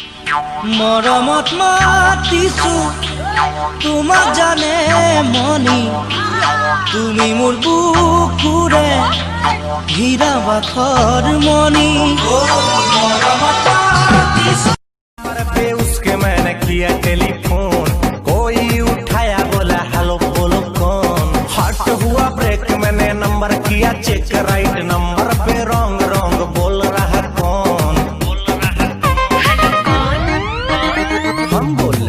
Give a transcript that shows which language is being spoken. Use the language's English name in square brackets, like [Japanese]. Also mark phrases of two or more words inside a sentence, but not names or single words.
[Assamese] মৰমত মাতিছো তোমাক জানে মনি, তুমি মোৰ বুকুৰে হীৰা বাখৰ মনি। মৰমত মাতিছো [Hindi] पे उसके मैंने किया टेलीफोन, कोई उठाया बोला हेलो बोलो कौन। हट हुआ ब्रेक मैंने नंबर किया चेक, [English] right number [Hindi] पे [English] wrong wrong [Hindi] बोल रहा कौन। हम बोल रहे